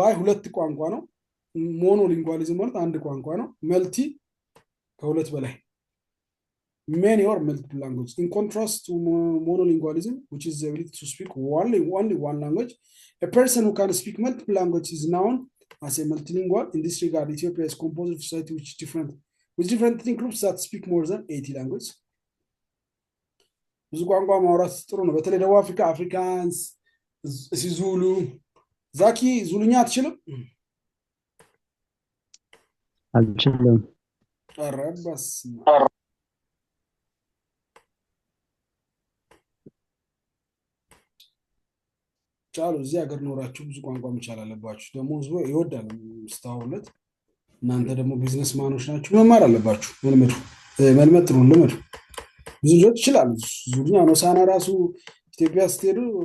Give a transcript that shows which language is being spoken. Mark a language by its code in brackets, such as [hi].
[am] ባይ ሁለት ቋንቋ ነው። ሞኖሊንጓሊዝም ማለት አንድ ቋንቋ ነው። መልቲ ከሁለት በላይ [en] many or multiple languages. In contrast to monolingualism, which is the ability to speak only one language, a person who can speak multiple languages is known as a multilingual. In this regard, Ethiopia is composed of society with different ethnic groups that speak more than 80 languages. [am] ብዙ ቋንቋ ማውራት ጥሩ ነው። በተለይ ደቡብ አፍሪካ አፍሪካንስ፣ ዙሉ። ዛኪ ዙሉኛ አትችልም? አልችልም። ኧረ በስመ ቻሉ። እዚህ ሀገር ኖራችሁ ብዙ ቋንቋ መቻል አለባችሁ። ደግሞ ህዝቡ ይወዳል ስታወሩለት። እናንተ ደግሞ ቢዝነስ ማኖች ናችሁ፣ መማር አለባችሁ። መልመድ ጥሩ ልመዱ። ብዙ ልጆች ይችላሉ። ዙኛ ኖሳና ራሱ ኢትዮጵያ ስትሄዱ